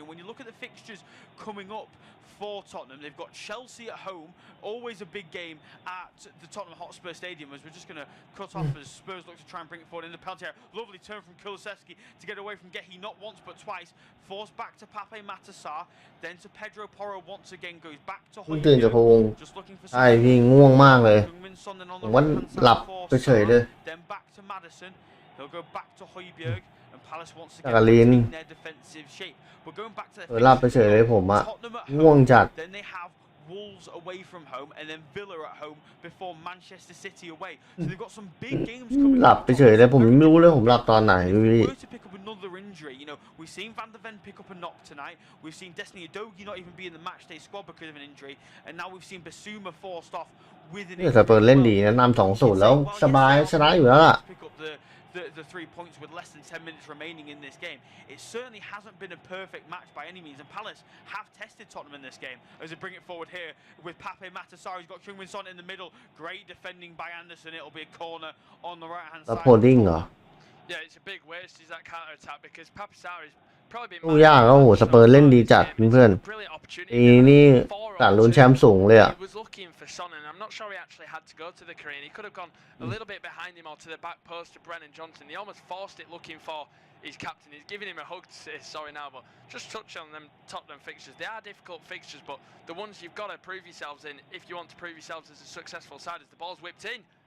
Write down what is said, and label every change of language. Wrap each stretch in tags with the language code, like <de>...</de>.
<en>And when you look at the fixtures coming up for Tottenham, they've got Chelsea at home, always a big game at the Tottenham Hotspur Stadium, as we're just going to cut off as Spurs look to try and bring it forward in the penalty area. Lovely turn from Kulusevski to get away from Gehi, not once but twice. Forced back to Pape Matar, then to Pedro Porro once again, goes back to Højbjerg, just looking for some.</en> <th>ง่วงมากเลยผมว่าหลับเฉยๆเลย</th> <en>Then back to Madison, he'll go back to Højbjerg, and Palace once again in their defensive shape. We're going back to their</en> <th>หลับเฉยๆเลยผมอะง่วงจัด</th> <en>Then they have Wolves away from home, and then Villa at home before Manchester City away. So they've got some big games coming.</en> <th>หลับเฉยๆเลยผมไม่รู้เลยผมหลับตอนไหนดูดิ</th> <en>To pick up another injury, you know, we've seen Van der Ven pick up a knock tonight. We've seen Destiny Udogie not even be in the matchday squad because of an injury, and now we've seen Bissouma forced off with an injury.</en> <th>สเปอร์เล่นดีนะนำ 2-0 แล้วสบายชนะอยู่แล้วล่ะ</th> <en>The 3 points with less than 10 minutes remaining in this game. It certainly hasn't been a perfect match by any means, and Palace have tested Tottenham in this game as they bring it forward here with Pape Matar. He's got Heung-min Son in the middle. Great defending by Anderson. It'll be a corner on the right hand side. Yeah, it's a big waste is that counter attack because Pape Matar is probably been</en> <th>ตู้ยากแล้วโหสเปอร์เล่นดีจัดเพื่อนๆนี่ต่างลุ้นแชมป์สูงเลยอ่ะ</th> <en>He was looking for Son, and I'm not sure he actually had to go to the Korean. He could have gone a little bit behind him or to the back post to Brennan Johnson. He almost forced it looking for his captain. He's giving him a hug to say sorry now, but just touch on them Tottenham fixtures. They are difficult fixtures, but the ones you've got to prove yourselves in if you want to prove yourselves as a successful side as the ball's whipped in.</en>